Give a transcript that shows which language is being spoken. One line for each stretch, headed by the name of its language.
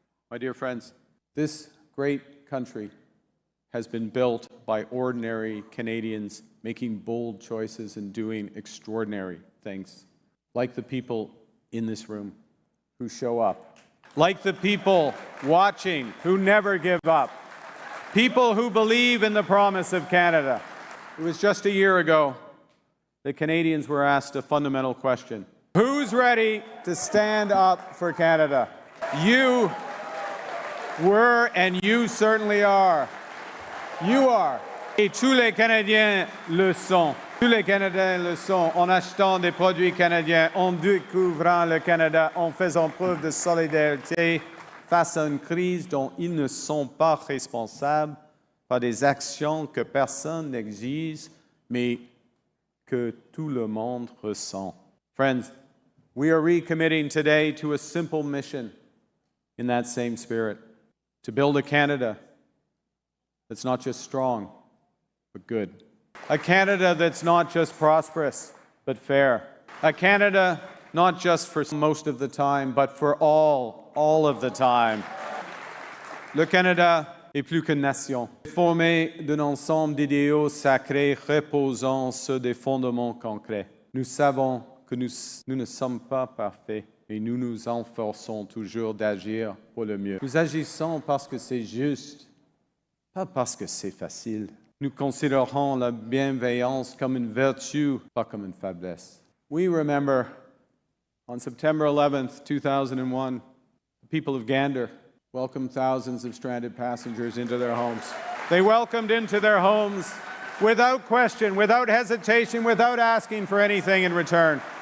English: My dear friends, this great country has been built by ordinary Canadians making bold choices and doing extraordinary things, like the people in this room who show up, like the people watching who never give up, people who believe in the promise of Canada. It was just a year ago the Canadians were asked a fundamental question. Who's ready to stand up for Canada? You were, and you certainly are. You are.
French: Et tous les Canadiens le sont. Tous les Canadiens le sont en achetant des produits canadiens, en découvrant le Canada, en faisant preuve de solidarité face à une crise dont ils ne sont pas responsables par des actions que personne n'exige, mais que tout le monde ressent.
English: Friends, we are recommitting today to a simple mission in that same spirit, to build a Canada that's not just strong, but good. A Canada that's not just prosperous, but fair. A Canada not just for most of the time, but for all of the time.
French: Le Canada est plus qu'une nation, formé d'un ensemble d'idéaux sacrés reposant sur des fondements concrets. Nous savons que nous ne sommes pas parfaits et nous nous efforçons toujours d'agir pour le mieux. Nous agissons parce que c'est juste, pas parce que c'est facile. Nous considérons la bienveillance comme une vertu, pas comme une faiblesse.
English: We remember on September 11th, 2001, the people of Gander welcomed thousands of stranded passengers into their homes. They welcomed into their homes without question, without hesitation, without asking for anything in return.